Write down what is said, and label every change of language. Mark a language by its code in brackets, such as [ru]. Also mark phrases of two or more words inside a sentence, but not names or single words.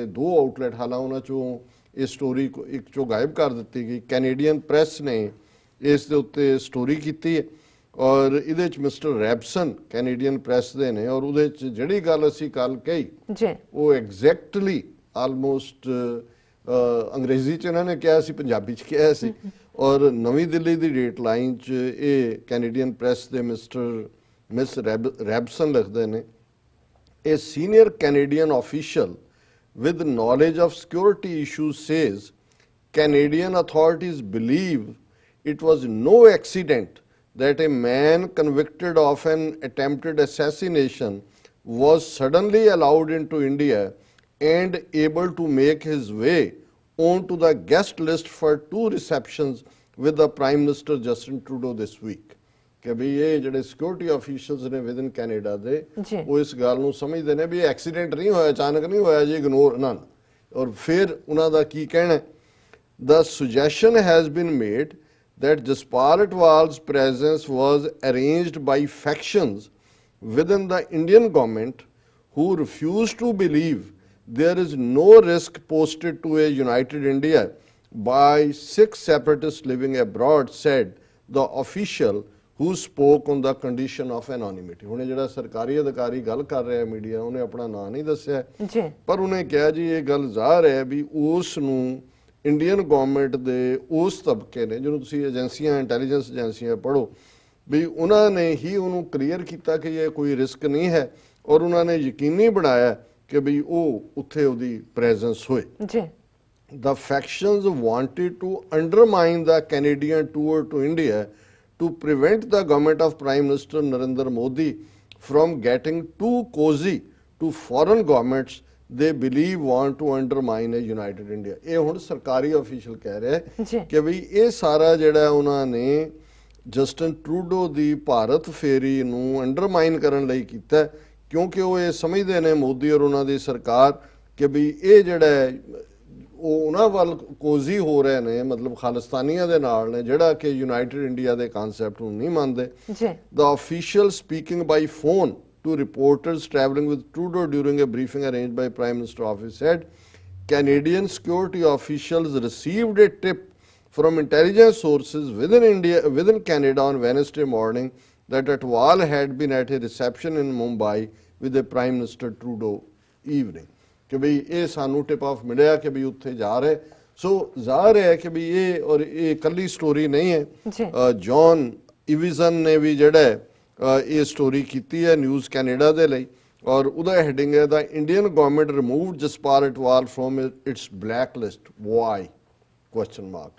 [pa] 2 ਆਊਟਲੈਟ ਹਾਲਾਂ ਉਹਨਾਂ ਚੋਂ ਇਹ ਸਟੋਰੀ ਇੱਕ ਚੋਂ ਗਾਇਬ ਕਰ ਦਿੱਤੀ ਗਈ ਕੈਨੇਡੀਅਨ ਪ੍ਰੈਸ ਨੇ ਇਸ ਦੇ ਉੱਤੇ ਸਟੋਰੀ ਕੀਤੀ ਹੈ ਔਰ ਇਹਦੇ ਚ ਮਿਸਟਰ ਰੈਬਸਨ ਕੈਨੇਡੀਅਨ ਪ੍ਰੈਸ ਦੇ ਨੇ ਔਰ ਉਹਦੇ ਚ ਜਿਹੜੀ ਗੱਲ ਅਸੀਂ ਕੱਲ ਕਹੀ ਉਹ [en] exactly almost [pa] ਅੰਗਰੇਜ਼ੀ ਚ ਇਹਨਾਂ ਨੇ ਕਿਹਾ ਸੀ ਪੰਜਾਬੀ ਚ ਕਿਹਾ ਸੀ ਔਰ ਨਵੀਂ ਦਿੱਲੀ ਦੀ [en] date line [pa] ਚ ਇਹ ਕੈਨੇਡੀਅਨ ਪ੍ਰੈਸ ਦੇ ਮਿਸ ਰੈਬਸਨ ਲਿਖਦੇ ਨੇ [en] A senior Canadian official with knowledge of security issues says Canadian authorities believe it was no accident that a man convicted of an attempted assassination was suddenly allowed into India and able to make his way onto the guest list for 2 receptions with the Prime Minister Justin Trudeau this week. [pa] ਕਿ ਵੀ ਇਹ ਜਿਹੜੇ [en] security officials [pa] ਨੇ ਵਿਦਨ ਕੈਨੇਡਾ ਦੇ ਉਹ ਇਸ ਗੱਲ ਨੂੰ ਸਮਝਦੇ ਨੇ ਵੀ ਐਕਸੀਡੈਂਟ ਨਹੀਂ ਹੋਇਆ ਅਚਾਨਕ ਨਹੀਂ ਹੋਇਆ ਜੀ ਇਗਨੋਰ ਨਾ ਔਰ ਫਿਰ ਉਹਨਾਂ ਦਾ ਕੀ ਕਹਿਣਾ [en] the suggestion has been made that Jaspal Atwal's presence was arranged by factions within the Indian government who refused to believe there is no risk posted to a united India by 6 separatists living abroad, said the official who spoke on the condition of anonymity. [pa] ਹੁਣ ਜਿਹੜਾ ਸਰਕਾਰੀ ਅਧਿਕਾਰੀ ਗੱਲ ਕਰ ਰਿਹਾ ਮੀਡੀਆ ਉਹਨੇ ਆਪਣਾ ਨਾਂ ਨਹੀਂ ਦੱਸਿਆ ਪਰ ਉਹਨੇ ਕਿਹਾ ਜੀ ਇਹ ਗੱਲ ਜ਼ਾਹਰ ਹੈ ਵੀ ਉਸ ਨੂੰ [en] Indian government [pa] ਦੇ ਉਸ ਤਬਕੇ ਨੇ ਜਿਹਨੂੰ ਤੁਸੀਂ ਏਜੰਸੀਆਂ ਇੰਟੈਲੀਜੈਂਸ ਏਜੰਸੀਆਂ ਪੜ੍ਹੋ ਵੀ ਉਹਨਾਂ ਨੇ ਹੀ ਉਹਨੂੰ ਕਲੀਅਰ ਕੀਤਾ ਕਿ ਇਹ ਕੋਈ ਰਿਸਕ ਨਹੀਂ ਹੈ ਔਰ ਉਹਨਾਂ ਨੇ ਯਕੀਨੀ ਬਣਾਇਆ ਕਿ ਵੀ ਉਹ ਉੱਥੇ ਉਹਦੀ ਪ੍ਰੈਜ਼ੈਂਸ ਹੋਏ ਜੀ। [en] The factions wanted to undermine the Canadian tour to India to prevent the government of Prime Minister Narendra Modi from getting too cozy to foreign governments they believe want to undermine a united India। [pa] ਇਹ ਹੁਣ ਸਰਕਾਰੀ ਅਫੀਸ਼ੀਅਲ ਕਹਿ ਰਿਹਾ ਕਿ ਵੀ ਇਹ ਸਾਰਾ ਜਿਹੜਾ ਉਹਨਾਂ ਨੇ ਜਸਟਨ ਟਰੂਡੋ ਦੀ ਭਾਰਤ ਫੇਰੀ ਨੂੰ ਅੰਡਰਮਾਈਨ ਕਰਨ ਲਈ ਕੀਤਾ ਕਿਉਂਕਿ ਉਹ ਇਹ ਸਮਝਦੇ ਨੇ ਮੋਦੀ ਔਰ ਉਹਨਾਂ ਦੀ ਸਰਕਾਰ ਕਿ ਵੀ ਇਹ ਜਿਹੜਾ ਉਹ ਉਹਨਾਂ ਵੱਲ ਕੋਜ਼ੀ ਹੋ ਰਹੇ ਨੇ ਮਤਲਬ ਖਾਲਿਸਤਾਨੀਆਂ ਦੇ ਨਾਲ ਨੇ ਜਿਹੜਾ ਕਿ [en] united India [pa] ਦੇ ਕਨਸੈਪਟ ਨੂੰ ਨਹੀਂ ਮੰਨਦੇ। [en] The official speaking by phone to reporters traveling with Trudeau during a briefing arranged by Prime Minister office said Canadian security officials received a tip from intelligence sources within Canada on Wednesday morning that Atwal had been at a reception in Mumbai with the Prime Minister Trudeau evening। [pa] ਕਿ ਵੀ ਇਹ ਸਾਨੂੰ [en] tip off [pa] ਮਿਲਿਆ ਕਿ ਵੀ ਉੱਥੇ ਜਾ ਰਹੇ। ਸੋ ਜ਼ਾਹਰ ਹੈ ਕਿ ਵੀ ਇਹ ਔਰ ਇਹ ਇਕੱਲੀ ਸਟੋਰੀ ਨਹੀਂ ਹੈ। ਜੌਨ ਇਵਿਜ਼ਨ ਨੇ ਵੀ ਜਿਹੜਾ ਇਹ ਸਟੋਰੀ ਕੀਤੀ ਹੈ ਨਿਊਜ਼ ਕੈਨੇਡਾ ਦੇ ਲਈ ਔਰ ਉਹਦਾ ਹੈਡਿੰਗ ਹੈ [en] The Indian government removed Jaspal Atwal from its black list why question mark.